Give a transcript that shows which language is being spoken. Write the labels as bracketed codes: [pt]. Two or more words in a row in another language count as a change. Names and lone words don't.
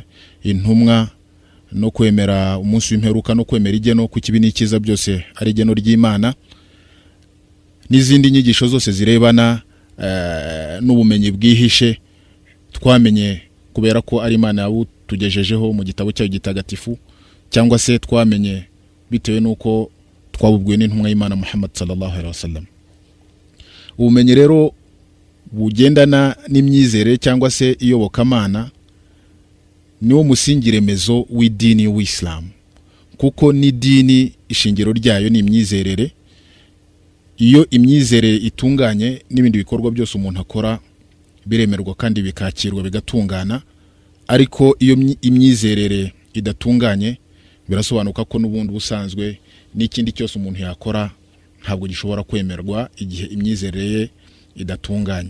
[rw] intumwa no kwemera umunsi w'imperuka no kwemera igeno ku kibi n'ikiza byose ari igeno ry'Imana, n'izindi nyigisho zose zirebana n'ubumenyi bwihishe twamenye kubera ko ari Imana yabutugejejeho mu gitabo cyayo gitagatifu, cyangwa se twamenye bitewe nuko twabubwiwe n'intumwa y'Imana Muhammad [ar] صلى الله عليه وسلم. [rw] Ubumenyi rero bugendana n'imyizere cyangwa se iyobokamana niwo musingi remezo w'idini w'Islam, kuko ni dini ishingiro ryayo ni imyizerere. Iyo imyizerere itunganye n'ibindi bikorwa byose umuntu akora biremerwa kandi bikakirwa bigatungana, ariko iyo imyizerere idatunganye birasobanuka ko n'ubundi busanzwe n'ikindi cyose umuntu yakora ntabwo gishobora kwemerwa igihe imyizerere idatunganye.